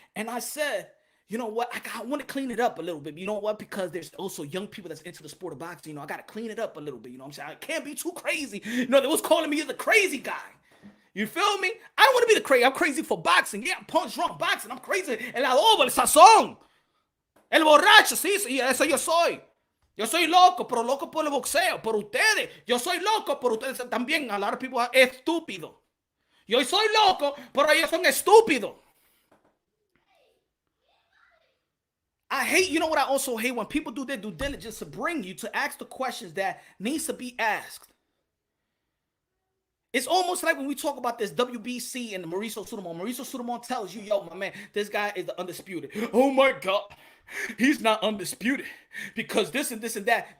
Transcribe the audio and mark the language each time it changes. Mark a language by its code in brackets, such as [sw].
[en] And I said, you know what? I want to clean it up a little bit. You know what? Because there's also young people that's into the sport of boxing. You know, I got to clean it up a little bit. You know what I'm saying? I can't be too crazy. You know, they was calling me the crazy guy. You feel me? I don't want to be the crazy. I'm crazy for boxing. Yeah, I'm punch drunk boxing. I'm crazy. [es] El adobo, el sazón. El borracho, sí, eso yo soy. Yo soy loco, pero loco por el boxeo. Por ustedes. Yo soy loco, pero ustedes también. [en] A lot of people are estúpido. [es] Yo soy loco, pero ellos son estúpidos. [en] I hate, you know what I also hate? When people do their due diligence to bring you to ask the questions that needs to be asked. It's almost like when we talk about this WBC and Mauricio Sudamon. Mauricio Sudamon tells you, yo, my man, this guy is the undisputed. Oh my God, he's not undisputed because this and this and that.